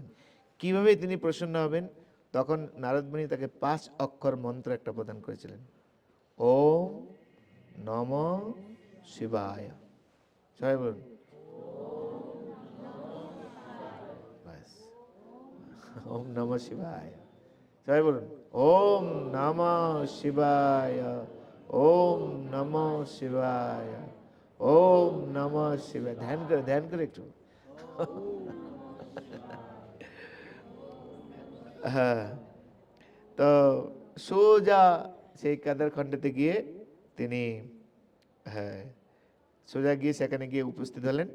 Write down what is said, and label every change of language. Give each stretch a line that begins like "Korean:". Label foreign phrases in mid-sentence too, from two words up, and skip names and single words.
Bangla: কিভাবে তিনি প্রসন্ন হবেন, তখন নারদ মুনি তাকে 5 অক্ষর মন্ত্র একটা প্রদান করেছিলেন।
Sanskrit: ওম নমঃ শিবায়।
Bangla: সবাই বলুন ব্যাস,
Sanskrit: ওম নমঃ শিবায়।
Bangla: সবাই বলুন
Sanskrit: ওম নমঃ শিবায়, ওম নমঃ শিবায়, ওম নমঃ শিবায়।
Bangla: ধ্যান করে একটু। হ্যাঁ, তো সোজা সেই কেদারখণ্ডেতে গিয়ে তিনি, হ্যাঁ, সোজা গিয়ে সেখানে গিয়ে উপস্থিত হলেন।